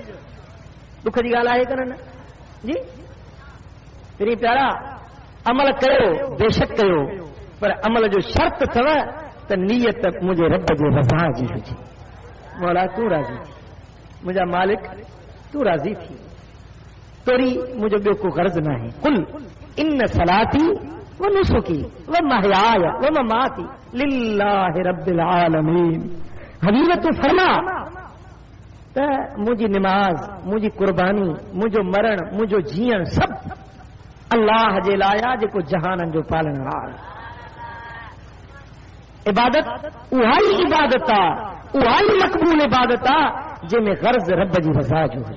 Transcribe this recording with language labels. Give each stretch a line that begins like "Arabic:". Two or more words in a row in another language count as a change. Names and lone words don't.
Sindhi: ॾुख जी ॻाल्हि आहे कान न जी? पहिरीं प्यारा अमल कयो, बेशक कयो, पर अमल जो शर्त अथव त नियत मुंहिंजे रब जे रज़ा जी हुजे। मौला तूं राज़ी थी, मुंहिंजा मालिक तूं राज़ी थी, तोरी मुंहिंजो ॿियो को गर्ज़ न आहे।
Arabic: قل إن صلاتي ونسكي ومحياي ومماتي لله رب العالمين.
Sindhi: हबीब तूं फरमा त मुंहिंजी निमाज़, मुंहिंजी कुर्बानी, मुंहिंजो मरण, मुंहिंजो जीअण सभु अल्लाह जे लाइ आहे, जेको जहाननि जो पालनहार। इबादत उहा ई इबादत आहे, उहा ई मक़बूल इबादत आहे जंहिंमें गर्ज़ रब जी रज़ा जो हुजे।